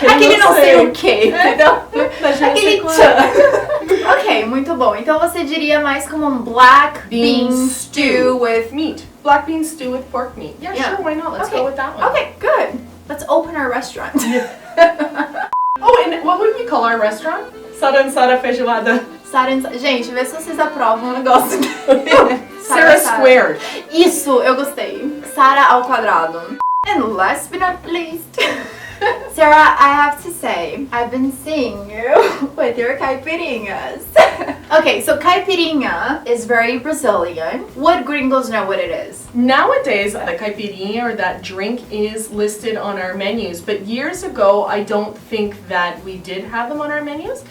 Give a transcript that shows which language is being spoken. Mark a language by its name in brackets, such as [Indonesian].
[Portuguese] Aquele não sei o quê, entendeu? [French] Mas je ne sais [Portuguese] Aquele [French] quoi. [Portuguese] tchan. Ok, muito bom. Então você diria mais como um [English] black bean stew with... meat. Black bean stew with pork meat. Yeah, Yeah. sure, why not? Let's Okay. go with that one. Okay, good. Let's open our restaurant. Oh, and what would we call our restaurant? Sara Sara Feijoada. [Portuguese] Sarah, gente, vê se vocês aprovam o negócio. [English] Sarah squared. [Portuguese] Isso, eu gostei. Sarah ao quadrado. [English] And last but not least, Sarah, I have to say, I've been seeing you with your caipirinhas. Okay, so caipirinha is very Brazilian. Would gringos know what it is? Nowadays, the caipirinha or that drink is listed on our menus, but years ago, I don't think that we did have them on our menus.